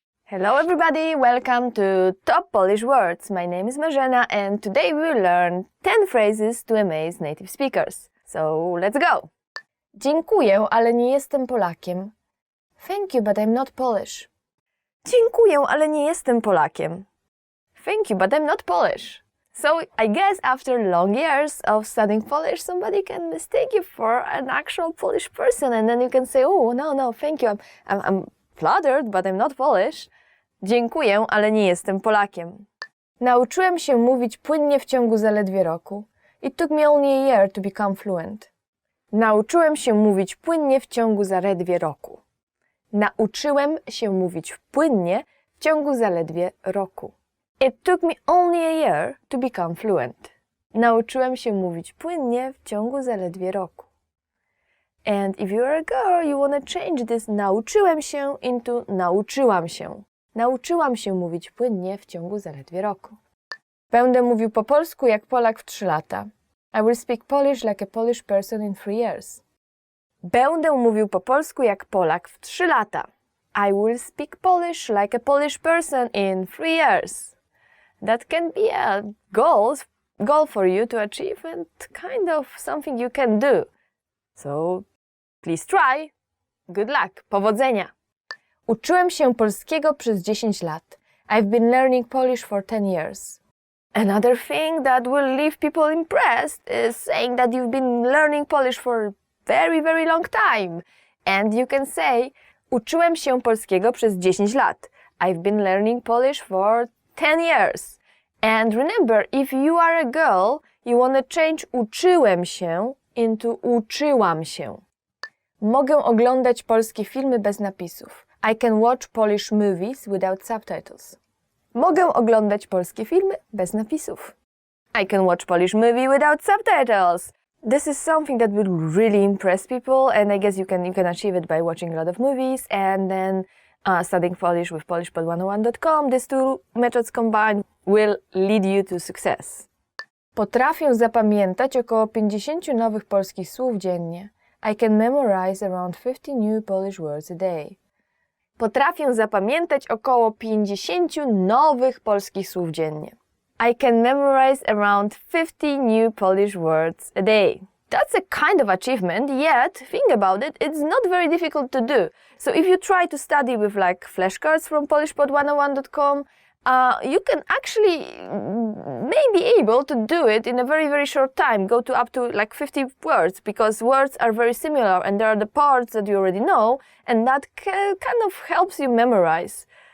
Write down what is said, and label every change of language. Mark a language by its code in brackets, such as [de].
[en] Hello everybody, welcome to Top Polish Words. My name is Marzena and today we will learn 10 phrases to amaze native speakers. So let's go! [pl] Dziękuję, ale nie jestem Polakiem. [en] Thank you, but I'm not Polish. [pl] Dziękuję, ale nie jestem Polakiem. [en] Thank you, but I'm not Polish. So I guess after long years of studying Polish, somebody can mistake you for an actual Polish person, and then you can say, oh, no, thank you, I'm flattered, but I'm not Polish. [pl] Dziękuję, ale nie jestem Polakiem. Nauczyłem się mówić płynnie w ciągu zaledwie roku. [en] It took me only a year to become fluent. [pl] Nauczyłem się mówić płynnie w ciągu zaledwie roku. Nauczyłem się mówić płynnie w ciągu zaledwie roku. [en] It took me only a year to become fluent. [pl] Nauczyłem się mówić płynnie w ciągu zaledwie roku. [en] And if you're a girl, you want to change this [pl] nauczyłem się [en] into [pl] nauczyłam się. Nauczyłam się mówić płynnie w ciągu zaledwie roku. Będę mówił po polsku jak Polak w 3 lata. [en] I will speak Polish like a Polish person in 3 years. [pl] Będę mówił po polsku jak Polak w 3 lata. [en] I will speak Polish like a Polish person in 3 years. That can be a goal for you to achieve and kind of something you can do. So please try. Good luck. [pl] Powodzenia. Uczyłem się polskiego przez 10 lat. [en] I've been learning Polish for 10 years. Another thing that will leave people impressed is saying that you've been learning Polish for a very, very long time. And you can say, [pl] Uczyłem się polskiego przez 10 lat. [en] I've been learning Polish for 10 years. And remember, if you are a girl, you want to change [pl] uczyłem się [en] into [pl] uczyłam się. Mogę oglądać polskie filmy bez napisów. [en] I can watch Polish movies without subtitles. [pl] Mogę oglądać polskie filmy bez napisów. [en] I can watch Polish movie without subtitles. This is something that will really impress people, and I guess you can achieve it by watching a lot of movies and then studying Polish with polishpod101.com. These two methods combined will lead you to success. [pl] Potrafię zapamiętać około 50 nowych polskich słów dziennie. [en] I can memorize around 50 new Polish words a day. [pl] Potrafię zapamiętać około 50 nowych polskich słów dziennie. [en] I can memorize around 50 new Polish words a day. That's a kind of achievement, yet, think about it, it's not very difficult to do. So if you try to study with like flashcards from polishpod101.com, you can actually maybe able to do it in a very, very short time, go to up to like 50 words, because words are very similar and there are the parts that you already know, and that kind of helps you memorize.